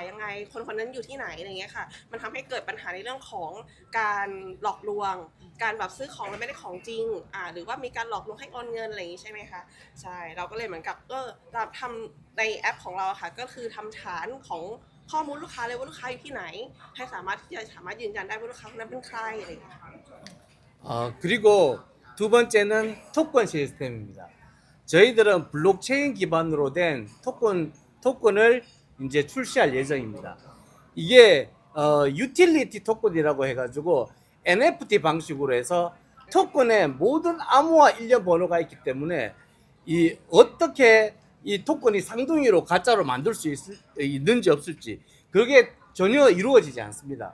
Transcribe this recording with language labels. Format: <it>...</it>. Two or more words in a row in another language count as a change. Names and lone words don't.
<th>ยังไงคนคนนั้นอยู่ที่ไหนอะไรเงี้ยค่ะมันทำให้เกิดปัญหาในเรื่องของการหลอกลวงการแบบซื้อของแล้วไม่ได้ของจริงหรือว่ามีการหลอกลวงให้โอนเงินอะไรอย่างงี้ใช่ไหมคะใช่เราก็เลยเหมือนกับเราทำในแอปของเราอะค่ะก็คือทำฐานของข้อมูลลูกค้าเลยว่าลูกค้าอยู่ที่ไหนให้สามารถที่จะยืนยันได้ว่าลูกค้าคนนั้นเป็นใครอะไรอย่างเงี้ยค่ะ</th> <ko>그리고 두 번째는 토큰 시스템입니다. 저희들은 블록체인 기반으로 된 토큰을 이제 출시할 예정입니다. 이게 유틸리티 토큰이라고 해가지고 NFT 방식으로 해서 토큰에 모든 암호화 일련 번호가 있기 때문에 어떻게 이 토큰이 쌍둥이로 가짜로 만들 수 있는지 없을지 그게 전혀 이루어지지 않습니다.</ko>